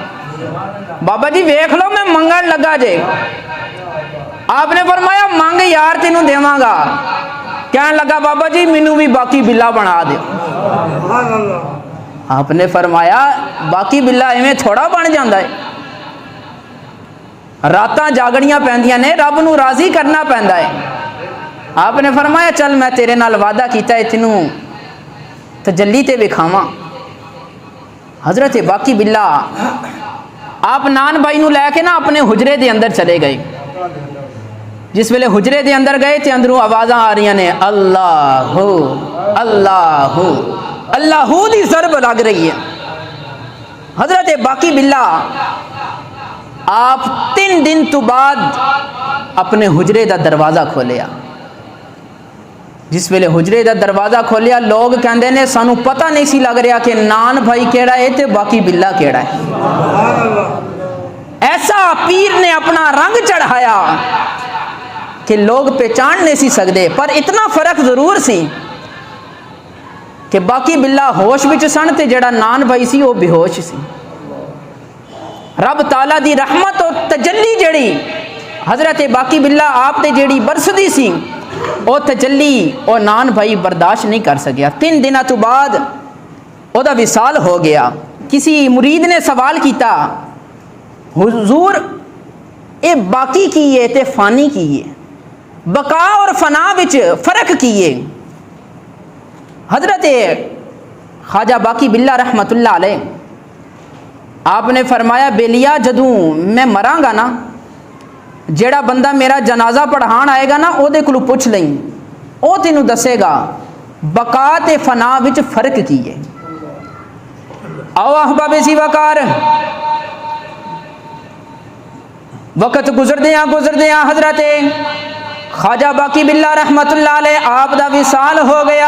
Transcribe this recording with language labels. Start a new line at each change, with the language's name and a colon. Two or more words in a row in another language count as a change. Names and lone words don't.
Punjabi: بابا جی ویکھ لو میں منگن لگا جے۔ آپ نے فرمایا مانگ یار تینوں دیواں گا۔ کہنے لگا بابا جی مینوں بھی باقی بلا بنا دے۔ آپ نے فرمایا باقی بلا ایویں تھوڑا بن جاندا ہے، راتاں جاگڑیاں پیندیاں نے، رب نو راضی کرنا پیندا ہے۔ آپ نے فرمایا چل میں تیرے نال وعدہ کیتا ہے تینوں تجلی تے وکھاواں۔ حضرت باقی باللہ آپ نان بھائی نو لے کے نا اپنے حجرے دے اندر چلے گئے۔ جس ویلے حجرے دے اندر گئے تے اندروں آوازاں آ رہی نے اللہ اللہ اللہ دی ضرب لگ رہی ہے۔ حضرت باقی باللہ آپ 3 دن تو بعد اپنے حجرے دا دروازہ کھولیا۔ جس ویلے حجرے دا دروازہ کھولیا لوگ کہندے نے سانو پتہ نہیں سی لگ رہا کہ نان بھائی کیڑا ہے تے باقی باللہ کیڑا ہے۔ ایسا پیر نے اپنا رنگ چڑھایا کہ لوگ پہچان نہیں سی سکتے، پر اتنا فرق ضرور سی کہ باقی باللہ ہوش وچ سن تے جڑا نان بھائی سی وہ بے ہوش سی۔ رب تعالیٰ دی رحمت اور تجلی جڑی حضرت باقی باللہ آپ تے جڑی برسدی سی او تجلی او نان بھائی برداشت نہیں کر سکیا۔ 3 دنوں تو بعد او دا وصال ہو گیا۔ کسی مرید نے سوال کیتا حضور اے باقی کی ہے تے فانی کی ہے، بقا اور فنا وچ فرق کی ہے؟ حضرت خواجہ باقی باللہ
Arabic: رحمت اللہ علیہ
Punjabi: آپ نے فرمایا بیلیا جدوں میں مراں گا نا، جیڑا بندہ میرا جنازہ پڑھان آئے گا نا او دے کولوں پوچھ لیں، او تینوں دسے گا بقا تے فنا وچ فرق کی ہے۔ آؤ احباب سی وقار، وقت گزردیاں حضرت خواجہ باقی باللہ
Arabic: رحمت اللہ علیہ
Punjabi: آپ دا وصال ہو گیا۔